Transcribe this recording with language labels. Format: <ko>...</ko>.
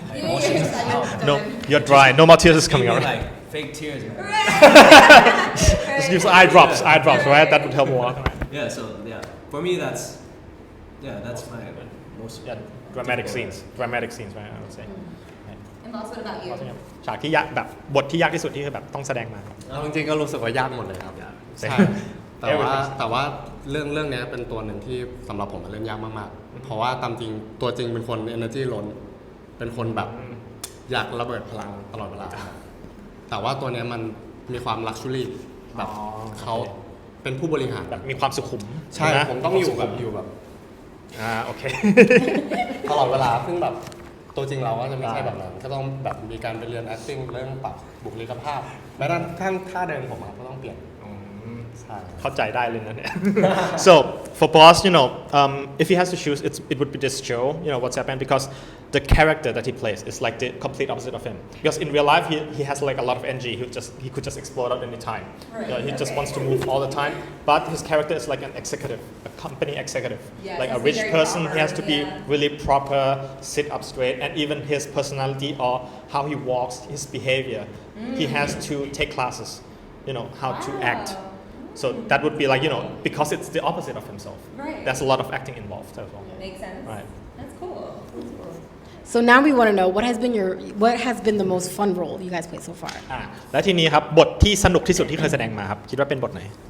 <en>My emotions are out. no you're dry no more tears is coming Give out me, like fake tears. Man. just use eye drops right that would help more Yeah. So yeah, for me that's my most dramatic scenes right I would say And Boss, what about you?</en> <th>ฉากที่ยากแบบบทที่ยากที่สุดที่คือแบบต้องแสดงมา เอาจริงๆก็รู้สึกว่ายากหมดเลยครับใช่แต่ว่าเรื่องนี้เป็นตัวหนึ่งที่สำหรับผมมันเล่นยากมากๆเพราะว่าตามจริงตัวจริงเป็นคน energy ล้นเป็นคนแบบอยากระเบิดพลังตลอดเวลาแต่ว่าตัวนี้มันมีความ luxury แบบเขาเป็นผู้บริหาร แบบมีความสุขุม ใช่ผมต้องอยู่แบบ โอเค ตลอดเวลาซึ่งแบบตัวจริงเราก็จะไม่ใช่แบบนั้นก็ต้องแบบมีการไปเรียน acting เรื่องปรับบุคลิกภาพแม้กระทั่งท่าเดินผมก็ต้องเปลี่ยน เข้าใจได้เลยนะเนี่ย</th> <en>so for Boss you know if he has to choose it would be this show you know what's happened because the character that he plays is like the complete opposite of him because in real life he has like a lot of energy he could just explode out any time you know, he just wants to move all the time but his character is like an executive a company executive like a rich person he has to be really proper sit up straight and even his personality or how he walks his behavior he has to take classes you know how to act so that would be like you know because it's the opposite of himself Right. there's a lot of acting involved as well Makes sense. right That's cool. So now we want to know what has been the most fun role you guys played so far.</en> <th>และทีนี้ครับบทที่สนุกที่สุดที่เคยแสดงมาครับคิดว่าเป็นบทไหน</th>